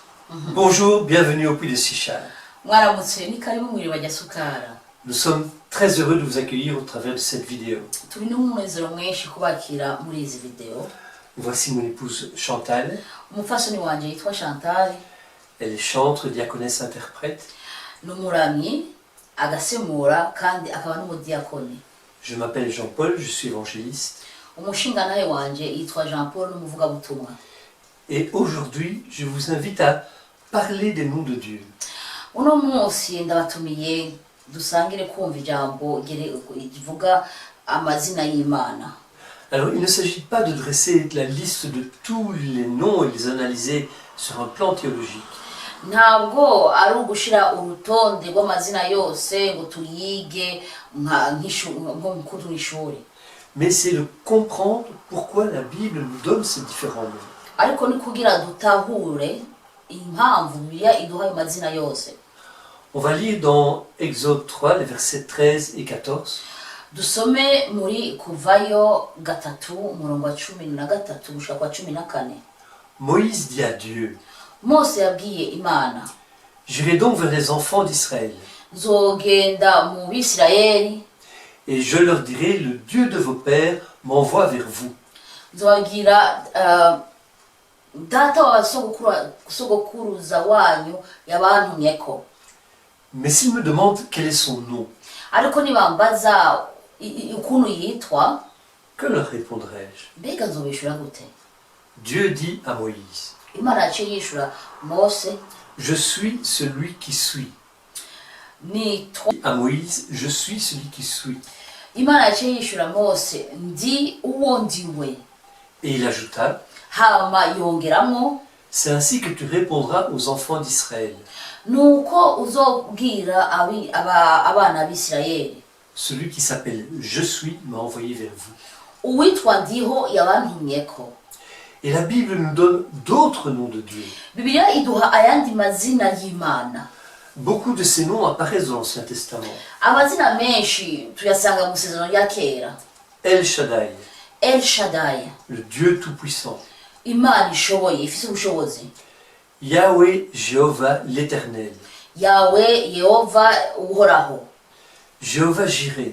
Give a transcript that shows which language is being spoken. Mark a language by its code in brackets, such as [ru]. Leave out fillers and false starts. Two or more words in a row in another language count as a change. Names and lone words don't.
[fr] Bonjour, bienvenue au Puy de Sichal. [rn] Mwaramutse ni karibu mwiriba rya Sukara. [fr] Nous sommes très heureux de vous accueillir au travers de cette vidéo. [rn] Turi n'umunezero mwinshi kubakira muri izi video. [fr] Voici mon épouse Chantal. [rn] Umufasoni wanje yitwa Chantal, [fr] Elle est chantre, diaconesse, interprète. [rn] n'umuramyi, agasemura kandi akaba n'umudiakoni. [fr] Je m'appelle Jean-Paul, je suis évangéliste. [rn] Umushingantahe wanje yitwa Jean-Paul n'umuvugabutumwa. [fr] Et aujourd'hui, je vous invite à parler des noms de Dieu. [rn] Uno munsi ndabatumiye dusangire kumva ijambo rivuga amazina y'Imana. [fr] Alors, il ne s'agit pas de dresser la liste de tous les noms et de les analyser sur un plan théologique. [rn] Ntabwo ari ugushira urutonde rw'amazina yose ngo tuyige nk'umuntu n'ishuri. [fr] Mais c'est de comprendre pourquoi la Bible nous donne ces différents noms. [rn] Ariko ni kugira dutahure impamvu Bibiliya iduha ayo mazina yose. [fr] On va lire dans Exode 3, les versets 13 et 14. [rn] Dusome muri Kuvayo 3 umurongo wa 13 gushika kwa 14. [fr] Moïse dit à Dieu, [rn] Mose yabwiye Imana, [fr] j'irai donc vers les enfants d'Israël, [rn] nzogenda mu Bisirayeli, [fr] et je leur dirai, le Dieu de vos pères m'envoie vers vous. [rn] nzobabwira data w'abasogokuruza wanyu yabantumyeko. [fr] Mais s'ils me demandent quel est son nom, [rn] Ariko nibambaza ukuntu yitwa, [fr] que leur répondrai-je? [rn] mbega nzobishura gute? [fr] Dieu dit à Moïse, [rn] Imana yaciye yishura Mose, [fr] je suis celui qui suis. [rn] nitwa. [fr] À Moïse, je suis celui qui suis. [rn] Imana yaciye yishura Mose, ndi uwo ndiwe. [fr] Et il ajouta, [rn] Hama yongeramo, [fr] c'est ainsi que tu répondras aux enfants d'Israël. [rn] nuko uzobwira abana b'Isirayeli, [fr] Celui qui s'appelle Je suis m'a envoyé vers vous. [rn] uwitwa ndiho yabantumyeko. [fr] Et la Bible nous donne d'autres noms de Dieu. [rn] Bibiliya iduha ayandi mazina y'Imana. [fr] Beaucoup de ces noms apparaissent dans l'Ancien Testament. [rn] Amazina menshi tuyasanga mu Isezerano rya Kera. [fr] El Shaddai, [rn] El Shaddai, [fr] le Dieu Tout-Puissant. [rn] Imana ishoboye, ifise ubushobozi. [fr] Yahweh, Jéhovah, l'Éternel. [rn] Yawe, Yehova, uhoraho. [fr] Jéhovah Jireh,